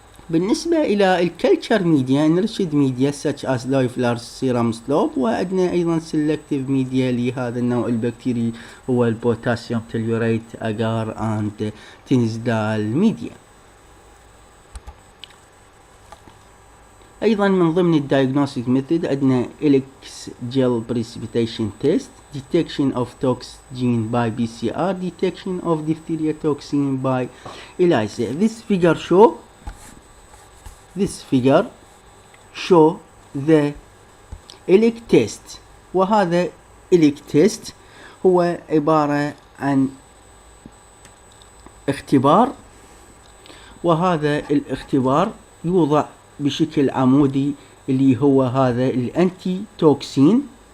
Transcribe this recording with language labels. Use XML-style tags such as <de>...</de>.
<ar>بالنسبة إلى الكلتشر ميديا</ar> <en>enriched media such as Loeffler's serum slope،</en> <ar>وعندنا أيضا selective media لهذا النوع البكتيري هو البوتاسيوم تليوريت أجار and تنزدال ميديا. أيضا من ضمن</ar> <en>الدايجنوستيك ميثود</en> <ar>عندنا</ar> <en>Elek's gel precipitation test, detection of toxin by PCR, detection of diphtheria toxin by ELISA. This figure show the ELIC test،</en> <ar>وهذا ELIC test هو عبارة عن اختبار، وهذا الاختبار يوضع بشكل عمودي اللي هو هذا الانتي توكسين.</ar>